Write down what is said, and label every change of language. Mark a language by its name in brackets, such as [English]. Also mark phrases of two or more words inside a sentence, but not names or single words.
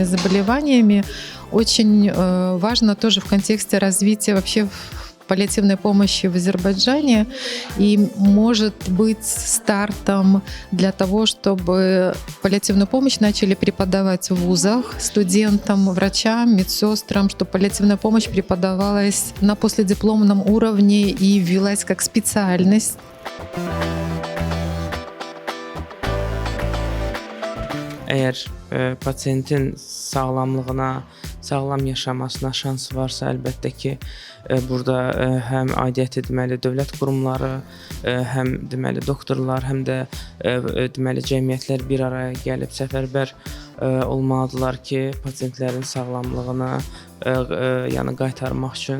[Russian] заболеваниями, очень важно тоже в контексте развития вообще паллиативной помощи в Азербайджане и может быть стартом для того, чтобы паллиативную помощь начали преподавать в вузах студентам, врачам, медсестрам, чтобы паллиативная помощь преподавалась на последипломном уровне и ввелась как специальность. [Azerbaijani] Əgər pasientin sağlamlığına, sağlam yaşamasına şans varsa, əlbəttə ki, burada həm aidiyyət etməli dövlət qurumları, həm deməli doktorlar, həm də deməli cəmiyyətlər bir araya gəlib səfərbər olmalıdırlar ki, pasientlərin sağlamlığına yəni qaytarmaq üçün.